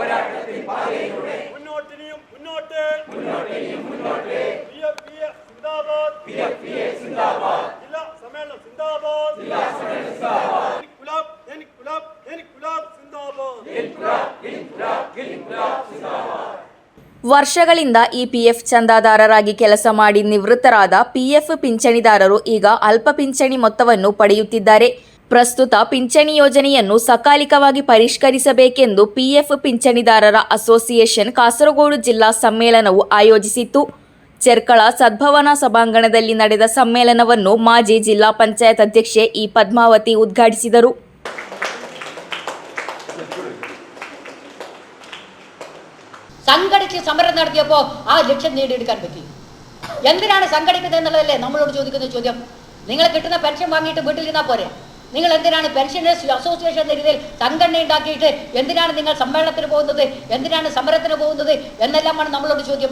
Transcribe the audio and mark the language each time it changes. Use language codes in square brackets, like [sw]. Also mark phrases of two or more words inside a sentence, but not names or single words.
[ml] മുന്നോട്ട് ജില്ലാ സമ്മേളനം സിന്ദാബാദ് [kn] ವರ್ಷಗಳಿಂದ ಇಪಿಎಫ್ ಚಂದಾದಾರರಾಗಿ ಕೆಲಸ ಮಾಡಿ ನಿವೃತ್ತರಾದ ಪಿಎಫ್ ಪಿಂಚಣಿದಾರರು ಈಗ ಅಲ್ಪ ಪಿಂಚಣಿ ಮೊತ್ತವನ್ನು ಪಡೆಯುತ್ತಿದ್ದಾರೆ. ಪ್ರಸ್ತುತ ಪಿಂಚಣಿ ಯೋಜನೆಯನ್ನು ಸಕಾಲಿಕವಾಗಿ ಪರಿಷ್ಕರಿಸಬೇಕೆಂದು ಪಿಎಫ್ ಪಿಂಚಣಿದಾರರ ಅಸೋಸಿಯೇಷನ್ ಕಾಸರಗೋಡು ಜಿಲ್ಲಾ ಸಮ್ಮೇಳನವು ಆಯೋಜಿಸಿತ್ತು. ಚೆರ್ಕಳ ಸದ್ಭವನಾ ಸಭಾಂಗಣದಲ್ಲಿ ನಡೆದ ಸಮ್ಮೇಳನವನ್ನು ಮಾಜಿ ಜಿಲ್ಲಾ ಪಂಚಾಯತ್ ಅಧ್ಯಕ್ಷೆ ಇ ಪದ್ಮಾವತಿ ಉದ್ಘಾಟಿಸಿದರು. [ml] സംഘടിച്ച് സമരം നടത്തിയപ്പോൾ ആ ലക്ഷ്യം നേടിയെടുക്കാൻ പറ്റി. എന്തിനാണ് സംഘടിക്കുന്നത് എന്നുള്ളതല്ലേ നമ്മളോട് ചോദിക്കുന്ന ചോദ്യം. നിങ്ങൾ കിട്ടുന്ന പെൻഷൻ വാങ്ങിയിട്ട് വീട്ടിൽ നിന്നാൽ പോരെ? നിങ്ങൾ എന്തിനാണ് [en] pensioners association [ml] എന്ന രീതിയിൽ സംഘടന ഉണ്ടാക്കിയിട്ട് എന്തിനാണ് നിങ്ങൾ സമ്മേളനത്തിന് പോകുന്നത്, എന്തിനാണ് സമരത്തിന് പോകുന്നത് എന്നെല്ലാമാണ് നമ്മളോട് ചോദ്യം.